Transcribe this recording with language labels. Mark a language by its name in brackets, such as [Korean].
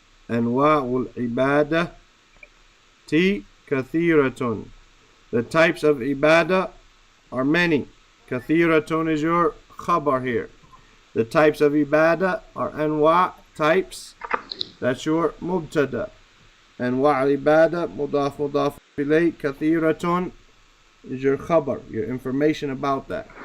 [Arabic] أنواع العبادة كثيرة. [English] The types of ibadah are many. كثيرة is your khabar here. The types of ibadah are anwa, types. That's your mubtada. [Arabic] أنواع العبادة مضاف مضاف إليه. [English] كثيرة is your khabar, your information about that.